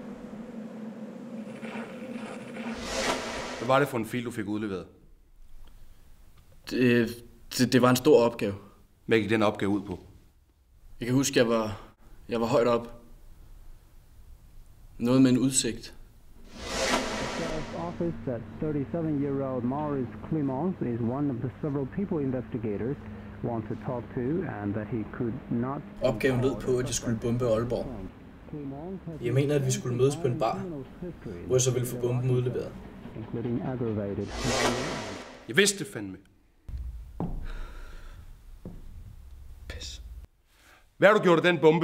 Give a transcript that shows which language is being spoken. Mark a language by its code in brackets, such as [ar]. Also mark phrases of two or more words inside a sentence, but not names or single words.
[da] Hvad var det for en fil, du fik udleveret? Det var en stor opgave. Hvad gik den opgave ud på? Jeg kan huske, jeg var højt op. Noget med en udsigt. [en] Office that 37-year-old Maurice Clemence is one of the several people investigators want to talk to, and that he could not. [da] Opgaven lød på, at jeg skulle bombe Aalborg. Jeg mener, at vi skulle mødes på en bar, hvor jeg så ville få bomben udleveret. [en] Including aggravated. [da] Jeg vidste det fandme. Pis. Hvad har du gjort af den bombe?